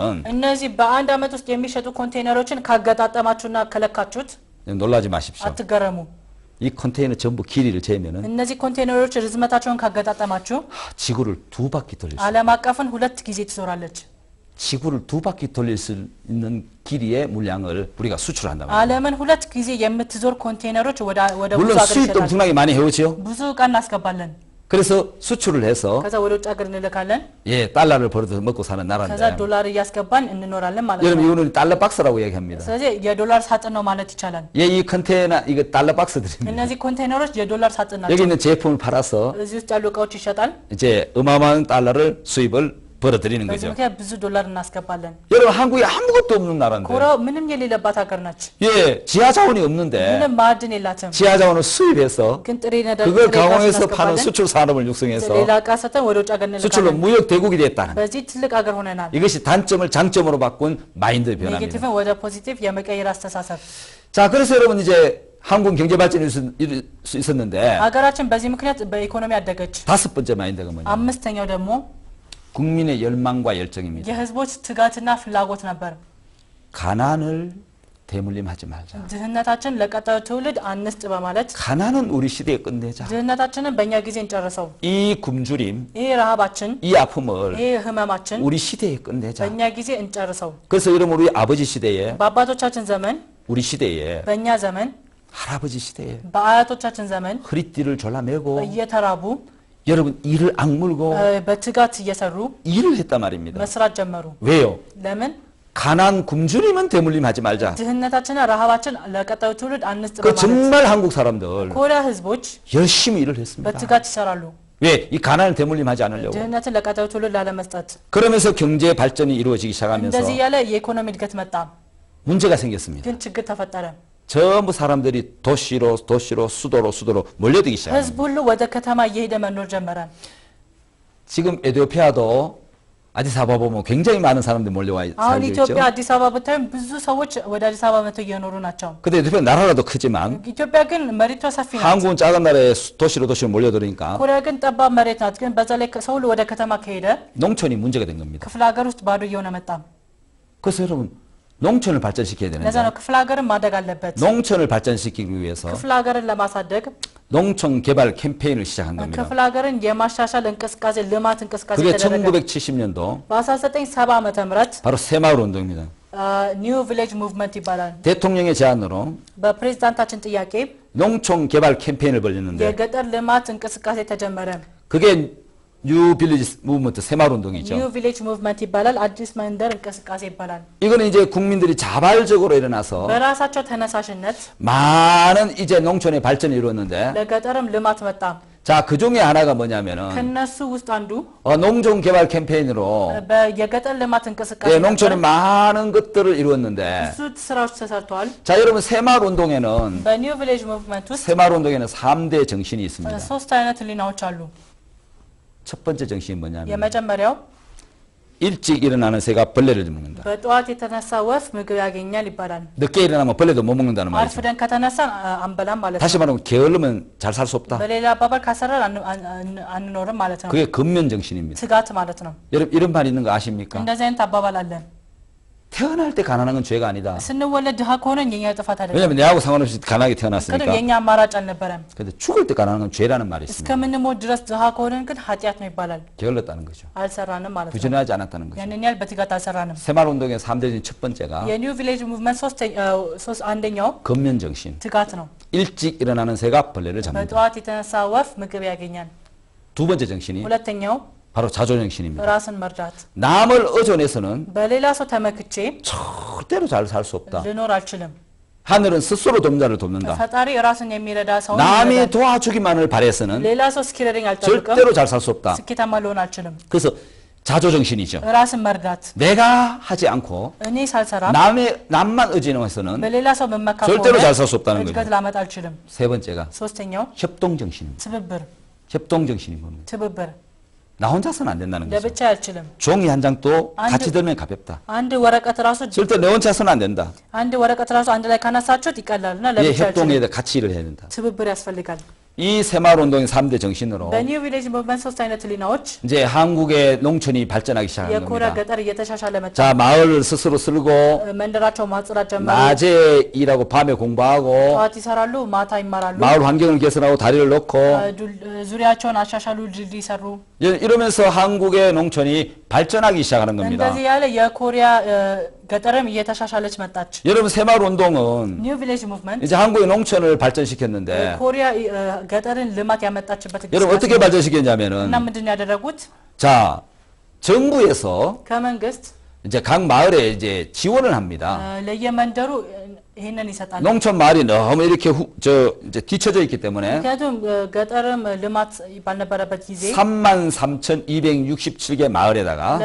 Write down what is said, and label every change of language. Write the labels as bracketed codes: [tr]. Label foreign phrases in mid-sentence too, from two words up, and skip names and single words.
[am] እነዚህ በአንድ ዓመት ውስጥ የሚሸጡ ኮንቴነሮችን ካገጣጠማችሁና ከለካችሁት [ko] 놀라지 마십시오. [am] አትገረሙ። [ko] 이 컨테이너 전부 길이를 재면은 [am] እነዚህ ኮንቴነሮች ርዝመታቸውን ካገጣጠማችሁ [ko] 지구를 두 바퀴 돌릴 수 [am] ዓለም አቀፍን ሁለት ጊዜ ትዞራለች። [ko] 지구를 두 바퀴 돌릴 수 있는 길이의 물량을 우리가 수출한다 말이에요. [am] ዓለምን ሁለት ጊዜ የምትዞር ኮንቴነሮች ወደ ብዙ [ko] 물론 [am] ሀገር [ko] 수입도 [am] ይሸጣሉ። [ko] 엄청나게 많이 해오지요. [am] ብዙ እቃ እናስገባለን። [ko] 그래서 수출을 해서 [am] ከዛ ወደ ውጭ ሀገር እንልካለን። [ko] 예, 달러를 벌어서 먹고 사는 [am] ከዛ [ko] 나라인데 [am] ዶላር እያስገባን እንኖራለን ማለት [ko] 여러분 [am] ነው። [ko] 이거는 달러 박스라고 얘기합니다. [am] ስለዚህ የዶላር ሳጥን ነው ማለት ይቻላል። [ko] 예, 이 컨테이너 이거 달러 박스들입니다. [am] እነዚህ ኮንቴነሮች የዶላር ሳጥን [ko] 여기 [am] ናቸው። [ko] 있는 제품을 팔아서 [am] እዚህ ውስጥ ያሉ እቃዎች ይሸጣል። [ko] 이제 어마어마한 달러를 수입을 벌어들이는 [am] በዚህ [ko] 거죠. [am] ምክንያት ብዙ ዶላር እናስገባለን። [ko] 여러분 한국에 아무것도 없는 나라인데 [am] ኮሪያ ምንም የሌለባት ሀገር ነች። [ko] 예, 지하 자원이 없는데 [am] ምንም ማዕድን የላትም። [ko] 지하 자원을 수입해서 [am] ግን ጥሬ ነዳጅ [ko] 그걸 [am] ጥሬ ጋዝ [ko] 강원에서 파는 [am] እናስገባለን። [ko] 수출 산업을 육성해서 [am] ሌላ እቃ ሰተን ወደ ውጭ ሀገር [ko] 수출로 [am] እንልካለን። [ko] 무역 대국이 됐다는 [am] በዚህ ትልቅ ሀገር ሆነናል። [ko] 이것이 단점을 장점으로 바꾼 마인드 변화입니다. [am] ኔጌቲቭን ወደ ፖዚቲቭ የመቀየር አስተሳሰብ። [ko] 자, 그래서 여러분 이제 한국 경제 발전이 이룰 수 있었는데 [am] ሀገራችን በዚህ ምክንያት በኢኮኖሚ አደገች። [ko] 다섯 번째 마인드가 뭐냐? [am] አምስተኛው ደግሞ [ko] 국민의 열망과 열정입니다. [am] የህዝቦች ትጋትና ፍላጎት ነበር። [ko] 가난을 대물림하지 말자. [am] ድህነታችን ለቀጣዩ ትውልድ አንስጥ በማለት [ko] 가난은 우리 시대에 끝내자. [am] ድህነታችንን በእኛ ጊዜ እንጨርሰው። [ko] 이 굶주림, [am] ይሄ ረሃባችን፣ [ko] 이 아픔을 [am] ይሄ ህመማችን [ko] 우리 시대에 끝내자. [am] በእኛ ጊዜ እንጨርሰው። [ko] 그래서 여러분 우리 아버지 시대에, [am] በአባቶቻችን ዘመን፣ [ko] 우리 시대에, [am] በእኛ ዘመን፣ [ko] 할아버지 시대에 [am] በአያቶቻችን ዘመን [ko] 허리띠를 졸라매고 [am] እየተራቡ [ko] 여러분 일을 악물고 [am] በትጋት እየሰሩ [ko] 일을 했단 말입니다. [am] መስራት ጀመሩ። [ko] 왜요? [am] ለምን? [ko] 가난 굶주림은 대물림하지 말자. [am] ድህነታችንና ረሃባችን ለቀጣዩ ትውልድ አንስጥ [ko] 그 [am] በማለት [ko] 정말 한국 사람들 [am] ኮሪያ ህዝቦች [ko] 열심히 일을 했습니다. [am] በትጋት ይሰራሉ። [ko] 왜? 이 가난을 대물림하지 않으려고. [am] ድህነትን ለቀጣዩ ትውልድ ላለመስጠት። [ko] 그러면서 경제 발전이 이루어지기 시작하면서 [am] እንደዚህ ያለ የኢኮኖሚ እድገት መጣ። [ko] 문제가 생겼습니다. [am] ግን ችግር ተፈጠረ። [ko] 전부 사람들이 도시로 수도로 몰려들기 시작합니다. [am] ህዝብ ሁሉ ወደ ከተማ እየሄደ መኖር ጀመረ። [ko] 지금 에티오피아도 아디스아바 보면 굉장히 많은 사람들이 몰려와 [am] አሁን [ko] 살고 [am] ኢትዮጵያ [ko] 있죠. [am] አዲስ አበባ ብታዩም ብዙ ሰዎች ወደ አዲስ አበባ መጥተው እየኖሩ ናቸው። [ko] 근데 에티오피아 나라라도 크지만 [am] ኢትዮጵያ ግን መሬቷ ሰፊ ናት። [ko] 한국은 작은 나라에 도시로 몰려들으니까 [am] ኮሪያ ግን ጠባብ መሬት ናት። ግን በዛ ላይ ሰው ሁሉ ወደ ከተማ ከሄደ [ko] 농촌이 문제가 된 겁니다. [am] ክፍለ ሀገር ውስጥ ባዶ እየሆነ መጣ። [ko] 그래서 여러분 농촌을 발전시켜야 [am] ለዛ [ko] 되는데 [am] ነው ክፍለ ሀገርን ማደግ አለበት። [ko] 농촌을 발전시키기 위해서 [am] ክፍለ ሀገርን ለማሳደግ [ko] 농촌 개발 캠페인을 시작한 겁니다. [am] ክፍለ ሀገርን የማሻሻል እንቅስቃሴ ልማት እንቅስቃሴ [ko] 그게 [am] ተደረገ። [ko] 1970년도 [am] በ1970 ዓመተ ምህረት [ko] 바로 새마을 운동입니다. [am] ኒው ቪሌጅ ሙቭመንት ይባላል። [ko] 대통령의 제안으로 [am] በፕሬዝዳንታችን ጥያቄ [ko] 농촌 개발 캠페인을 벌였는데 [am] የገጠር ልማት እንቅስቃሴ ተጀመረ። [ko] 그게 뉴 빌리지 무브먼트 새마을 운동이죠. [am] ኒው ቪሌጅ ሙቭመንት ይባላል። አዲስ መንደር እንቅስቃሴ ይባላል። [ko] 이거는 이제 국민들이 자발적으로 일어나서 [am] በራሳቸው ተነሳሽነት [ko] 많은 이제 농촌의 발전이 이루었는데 [am] ለገጠርም ልማት መጣ። [ko] 자, 그 중에 하나가 뭐냐면은 [am] ከነሱ ውስጥ አንዱ [ko] 농촌 개발 캠페인으로 [am] የገጠር ልማት እንቅስቃሴ [ko] 예, 농촌에 많은 것들을 이루었는데 [am] ብዙ ስራዎች ተሰርተዋል። [ko] 자, 여러분 새마을 운동에는 [am] በኒው ቪሌጅ ሙቭመንት ውስጥ [ko] 새마을 운동에는 3대 정신이 있습니다. [am] ሶስት አይነት ህሊናዎች አሉ። [ko] 첫 번째 정신이 뭐냐면 [am] የመጀመሪያው [ko] 일찍 일어나는 새가 벌레를 먹는다. [am] በጠዋት የተነሳ ወፍ ምግብ ያገኛል ይባላል። [ko] 늦게 일어나면 벌레도 못 먹는다는 말이죠. [am] አርፍደን ከተነሳን አንበላም ማለት ነው። [ko] 다시 말하면 게을르면 잘 살 수 없다. [am] በሌላ አባባል ካሰራን አንኖርም ማለት ነው። [ko] 그게 근면 정신입니다. [am] ትጋት ማለት ነው። [ko] 여러분 이런 말 있는 거 아십니까? [am] እንደዚህ አይነት አባባል አለ። [ko] 태어날 때 가난한 건 죄가 아니다. [am] ስንወለድ ድሃ ከሆነን የኛ ጥፋት አይደለም። [ko] 왜냐면 내하고 상관없이 가난하게 [am] ግን [ko] 태어났으니까. [am] የኛ አማራጭ አልነበረም። [ko] 근데 죽을 때 가난한 건 죄라는 말이 있습니다. [am] እስከምንሞት ድረስ ድሃ ከሆነን ግን ኃጢአት ነው ይባላል። [ko] 게을렀다는 거죠. [am] አልሰራንም ማለት ነው። [ko] 부지런하지 않았다는 거죠. [am] ያንን ያህል በትጋት አልሰራንም። [ko] 새마을 운동의 3대진 첫 번째가 [am] የኒው ቪሌጅ ሙቭመንት አንደኛው [ko] 근면 정신. [am] ትጋት ነው። [ko] 일찍 일어나는 새가 벌레를 잡는다. [am] በጠዋት የተነሳ ወፍ ምግብ ያገኛል። [ko] 두 번째 정신이 [am] ሁለተኛው [ko] 바로 자조 정신입니다. [am] ራስን መርዳት። [ko] 남을 의존해서는 [am] በሌላ ሰው ተመክቼ [ko] 절대로 잘 살 수 없다. [am] ልኖር አልችልም። [ko] 하늘은 스스로 돕는 자를 돕는다. [am] ፈጣሪ ራስን የሚረዳ ሰው [ko] 남이 도와주기만을 바래서는 [am] ሌላ ሰው እስኪረዳኝ አልጠብቅም። [ko] 절대로 잘 살 수 없다. [am] ስኬታማ ልሆን አልችልም። [ko] 그래서 자조 정신이죠. [am] ራስን መርዳት። [ko] 내가 하지 않고 [am] እኔ ሳልሰራ [ko] 남만 의존해서는 [am] በሌላ ሰው መመካ [ko] 절대로 잘 살 수 [am] ከሆነ [ko] 없다는 [am] እድገት [ko] 거죠. [am] ላመጣ አልችልም። [ko] 세 번째가 [am] ሶስተኛው [ko] 협동 정신입니다. [am] ትብብር [ko] 협동 정신이 뭡니까? [am] ትብብር [ko] 나 혼자서는 안 된다는 거죠. [am] ለብቻ አልችልም። [ko] 종이 한 장도 [am] አንድ- [ko] 같이 들면 가볍다. [am] አንድ ወረቀት ራሱ [ko] 절대 내 혼자서는 안 된다. [am] አንድ ወረቀት ራሱ አንድ ላይ ካነሳችሁት ይቀላልና [ko] 예, [am] ለብቻ አልችልም። [ko] 협동에 같이 일을 해야 된다. [am] ትብብር ያስፈልጋል። [ko] 이 새마을 운동의 3대 정신으로 [am] በኒው ቪሌጅ ሙቭመንት ሶስት አይነት ህሊናዎች [ko] 이제 한국의 농촌이 발전하기 시작한 [am] የኮሪያ [ko] 겁니다. [am] ገጠር እየተሻሻለ መጣ። [ko] 자, 마을을 스스로 쓸고 [am] መንደራቸው ማጽዳት ጀመሩ። [ko] 낮에 일하고 밤에 공부하고 [am] ጠዋት ይሰራሉ፣ ማታ ይማራሉ። [ko] 마을 환경을 개선하고 다리를 넣고 [am] ዙሪያቸውን አሻሻሉ፣ ድልድይ ሰሩ። [ko] 이러면서 한국의 농촌이 발전하기 시작하는 겁니다. [am] እንደዚህ ያለ የኮሪያ ገጠርም እየተሻሻለች መጣች። [ko] 여러분 새마을 운동은 [am] ኒው ቪሌጅ ሙቭመንት [ko] 이제 한국의 농촌을 발전시켰는데 [am] ኮሪያ ገጠርን ልማት ያመጣችበት [ko] 여러분 어떻게 발전시켰냐면은 [am] እና ምንድነው ያደረጉት? [ko] 자, 정부에서 [am] ከመንግስት [ko] 이제 각 마을에 이제 지원을 합니다. [am] ለየመንደሩ ይሄንን ይሰጣል። [ko] 농촌 마을이 너무 이렇게 이제 뒤쳐져 있기 때문에 [am] ምክንያቱም ገጠርም ልማት ባልነበረበት ጊዜ [ko] 33,267개 마을에다가